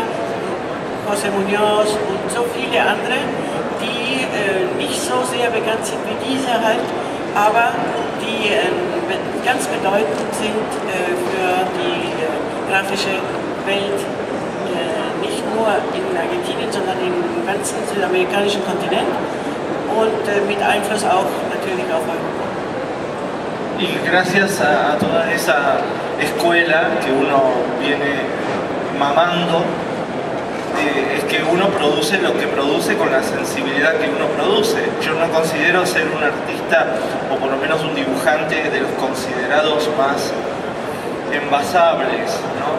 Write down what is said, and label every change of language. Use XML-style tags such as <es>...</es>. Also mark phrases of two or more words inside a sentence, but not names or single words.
<de>José Muñoz und so viele andere, die nicht so sehr bekannt sind wie diese halt, aber die ganz bedeutend sind für die grafische Welt, nicht nur in Argentinien, sondern im ganzen südamerikanischen Kontinent und mit Einfluss auch natürlich auf Europa.</de> <es>Y gracias a toda esa escuela que uno viene mamando, es que uno produce lo que produce con la sensibilidad que uno produce. Yo no considero ser un artista, o por lo menos un dibujante, de los considerados más envasables, ¿no?</es>